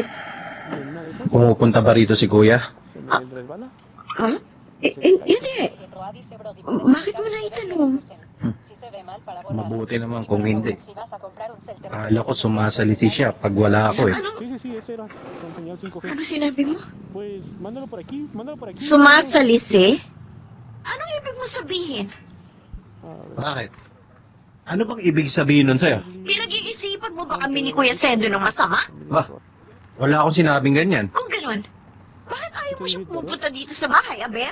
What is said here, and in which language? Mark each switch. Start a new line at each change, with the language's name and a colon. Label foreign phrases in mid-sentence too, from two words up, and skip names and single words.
Filipino: Pumupunta ba rito si kuya? ha? Hindi. Bakit mo na itanong? Mabuti naman kung hindi. Akala ko sumasalisi siya pag wala ako eh. Ano sinabi mo?
Spanish: Pues, mándalo por aquí, mándalo por aquí.
Filipino: Sumasalisi? Anong ibig mo sabihin? Bakit? Ano bang ibig sabihin nun sa'yo? Pinag-iisipan mo ba kami ni Kuya Sendo ng masama? Ba, wala akong sinabing ganyan. Kung ganun, bakit ayaw mo siya pumunta dito sa bahay, Aber?